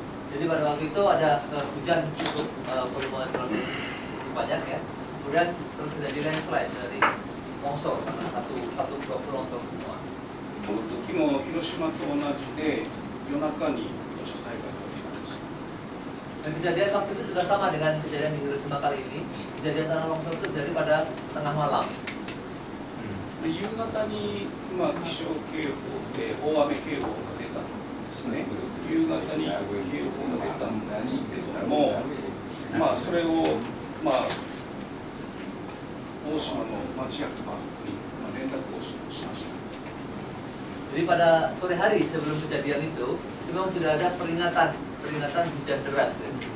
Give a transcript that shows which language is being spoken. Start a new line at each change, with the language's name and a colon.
Indonesian: Jadi pada waktu itu ada hujan cukup volume relatif banyak, ya. Kemudian terus terjadi landslide dari longsor, satu longsor semua.
Japanese: この時も広島と同じで夜中に土砂災害が起きたんです。
Indonesian: Dan kejadian waktu itu juga sama dengan kejadian di Hiroshima kali ini. Kejadian tanah longsor itu terjadi pada tengah malam.
Japanese: で夕方に気象警報で大雨警報が出たんですね。夕方に警報が出たんですけども、それを大島の町役場に連絡をしました。
Indonesian: Jadi pada sore hari sebelum kejadian itu memang sudah ada peringatan hujan deras, ya.